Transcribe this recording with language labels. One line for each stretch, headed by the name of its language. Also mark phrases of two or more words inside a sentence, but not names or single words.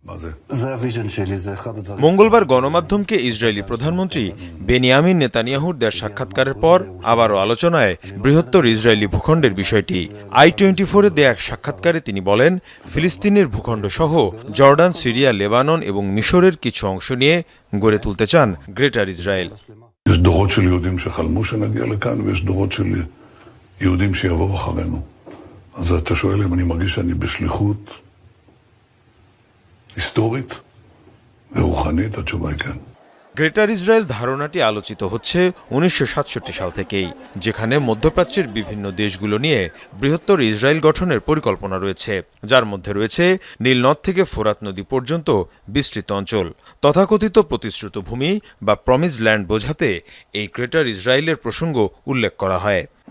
Bangla: মঙ্গলবার গণমাধ্যমকে ইসরায়েলি প্রধানমন্ত্রী বেনিয়ামিন নেতানিয়াহুর দেওয়া সাক্ষাৎকারের পর আবারও আলোচনায় বৃহত্তর ইসরায়েলি ভূখণ্ডের বিষয়টি। i24-এ দেয়া এক সাক্ষাৎকারে তিনি বলেন, ফিলিস্তিনের ভূখণ্ড সহ জর্ডান, সিরিয়া, লেবানন এবং মিশরের কিছু অংশ নিয়ে গড়ে তুলতে চান গ্রেটার ইসরায়েল।
Hebrew: יש דורות של יהודים שחלמו שנגיע לכאן, ויש דורות של יהודים שיבואו אחרינו. אז אתה שואל אם אני מרגיש שאני בשליחות היסטורית ורוחנית, התשובה היא כן.
Bangla: গ্রেটার ইসরায়েল ধারণাটি আলোচিত হচ্ছে 1967 সাল থেকেই, যেখানে মধ্যপ্রাচ্যের বিভিন্ন দেশগুলো নিয়ে বৃহত্তর ইসরায়েল গঠনের পরিকল্পনা রয়েছে, যার মধ্যে রয়েছে নীলনদ থেকে ফোরাত নদী পর্যন্ত বিস্তৃত অঞ্চল। তথাকথিত প্রতিশ্রুত ভূমি বা
English: promised land
Bangla: বোঝাতে এই গ্রেটার ইসরায়েলের প্রসঙ্গ উল্লেখ করা হয়।